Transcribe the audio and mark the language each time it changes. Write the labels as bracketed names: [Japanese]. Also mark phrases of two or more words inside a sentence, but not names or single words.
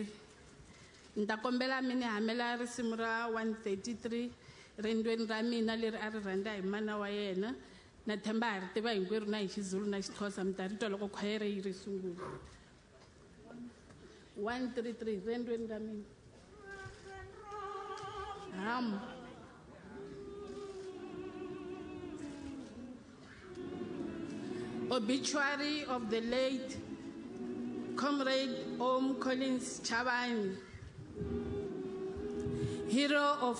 [Tsonga] Ni ta kombela mi ni hamela risimu ra 133 rendweni ra mina leri a ri rhandza hi mana wa yena. Na tshemba ha ri tiva hinkwerhu na hi Xizulu na Xixhosa mi ta ri twa loko khwayere yi ri sungula. 133 rendweni ra mina. [English] Obituary of the late Comrade Collins Chabane, hero of